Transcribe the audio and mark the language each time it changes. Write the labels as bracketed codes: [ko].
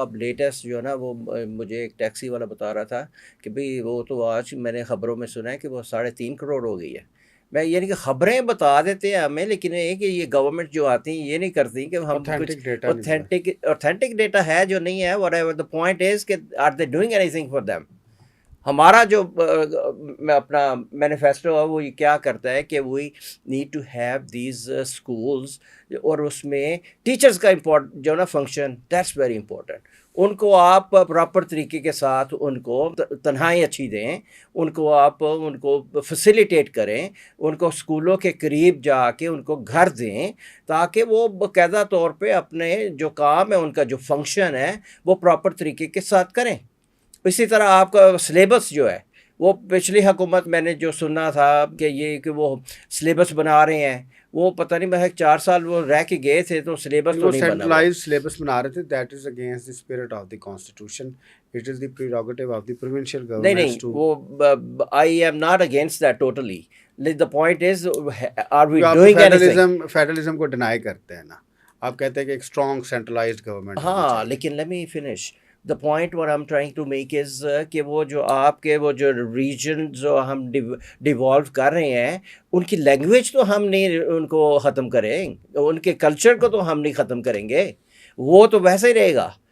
[ur] اب لیٹسٹ جو ہے نا وہ مجھے ایک ٹیکسی والا بتا رہا تھا کہ بھئی وہ تو آج میں نے خبروں میں سنا ہے کہ وہ 3.5 کروڑ ہو گئی ہے. میں یعنی کہ خبریں بتا دیتے ہیں ہمیں، لیکن یہ کہ یہ گورنمنٹ جو آتی ہیں یہ نہیں کرتی کہ ہم کچھ اوتھینٹک ڈیٹا ہے جو نہیں ہے. [en] Whatever the point is کہ are they doing anything for them. [ur] ہمارا جو اپنا مینیفیسٹو ہے وہ یہ کیا کرتا ہے کہ [en] we need to have these schools, [ur] اور اس میں ٹیچرز کا جو نا فنکشن [en] That's very important. [ur] ان کو آپ پراپر طریقے کے ساتھ ان کو تنہائی اچھی دیں، ان کو آپ ان کو فیسیلیٹیٹ کریں، ان کو اسکولوں کے قریب جا کے ان کو گھر دیں، تاکہ وہ باقاعدہ طور پہ اپنے جو کام ہے ان کا جو فنکشن ہے وہ پراپر طریقے کے ساتھ کریں. اسی طرح آپ کا سلیبس جو ہے وہ پچھلی حکومت میں نے جو سنا تھا کہ یہ کہ وہ سلیبس بنا رہے ہیں، وہ پتہ نہیں میں 4 سال وہ رہ کے گئے تھے تو سلیبس تو نہیں بنا. سینٹرلائز سلیبس بنا رہے تھے. [en] That is against the spirit of the constitution. It is the prerogative of the provincial governments. [ur] نہیں وہ [en] I am not against that totally. The point is are we doing anything. [ur] Federalism کو deny کرتے ہیں نا آپ، کہتے ہیں کہ ایک اسٹرانگ سینٹرلائزڈ گورنمنٹ. ہاں لیکن [en] Let me finish. [ur] The point [en] what I'm trying to make is [ur] کہ وہ جو آپ کے وہ جو ریجن جو ہم ڈیوالو کر رہے ہیں ان کی لینگویج تو ہم نہیں ان کو ختم کریں، ان کے کلچر کو تو ہم نہیں ختم کریں گے، وہ تو ویسے ہی رہے گا.